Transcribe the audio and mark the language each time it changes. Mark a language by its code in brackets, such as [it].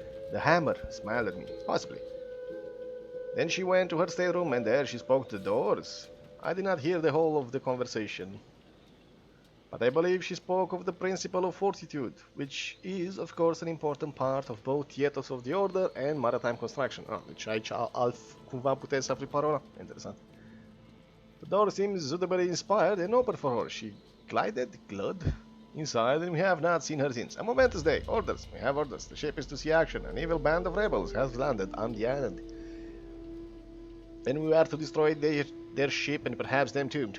[en] The hammer smiled at me, possibly. Then she went to her stateroom, and there she spoke to the doors. I did not hear the whole of the conversation, but I believe she spoke of the principle of fortitude, which is, of course, an important part of both theaters of the order and maritime construction. [ro] Deci aici cumva puteți să afli parola. Interesant. [en] The door seems suitably inspired and open for her. She glided inside, and we have not seen her since. A momentous day. Orders. We have orders. The ship is to see action. An evil band of rebels has landed on the island, and we are to destroy their ship and perhaps them too.